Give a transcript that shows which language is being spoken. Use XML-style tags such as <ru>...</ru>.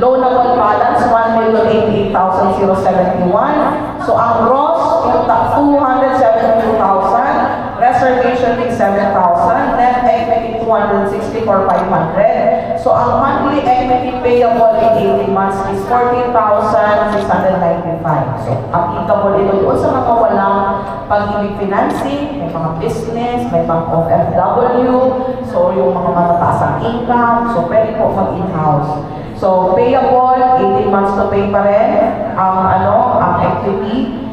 <en>Loanable balance, 1,088,071.</en> <tl>So, ang gross, yung 272,000.</tl> <en>Reservation fee, 7,000. Net equity, 264,500. So, ang monthly equity payable in 18 months is 14,695.</en> <tl>So, applicable ito doon sa mga walang pag-ibig financing, may mga business, may mga OFW, so yung mga matataas ang income, so pwede po mag-in-house.</tl> <en>So, payable, 18 months to pay</en> <tl>pa rin ang</tl> <en>equity.</en>